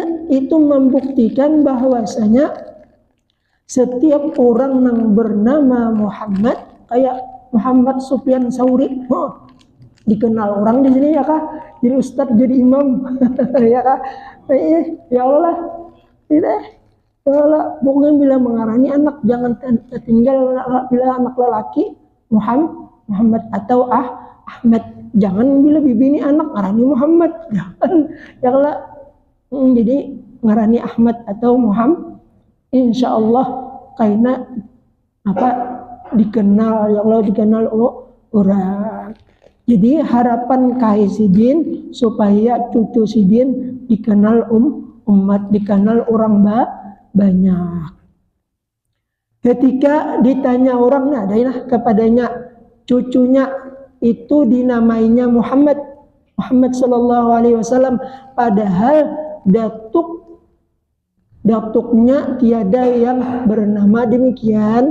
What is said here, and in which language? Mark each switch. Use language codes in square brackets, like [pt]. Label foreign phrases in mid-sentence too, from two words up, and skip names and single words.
[id] Itu membuktikan bahwasanya setiap orang yang bernama Muhammad, kayak Muhammad Sufyan Sauri, dikenal orang di sini ya kah? Jadi ustadz, jadi imam, ya kah? Ya Allah, tidak. Ya Allah, [bjn] pokoknya bila mengarani anak jangan tertinggal bila anak lelaki Muhammad atau Ahmad. Jangan bila bibi ini anak ngarani Muhammad, jangan. Ya Allah. Jadi ngarani Ahmad atau Muhammad, insyaallah kaina dikenal ya Allah, dikenal orang. Jadi harapan kai sidin supaya cucu sidin dikenal umat, dikenal orang banyak. [id] Ketika ditanya orang, kepadanya cucunya itu dinamainya Muhammad [ar] sallallahu alaihi wasallam, [id] padahal datuknya tiada yang bernama demikian.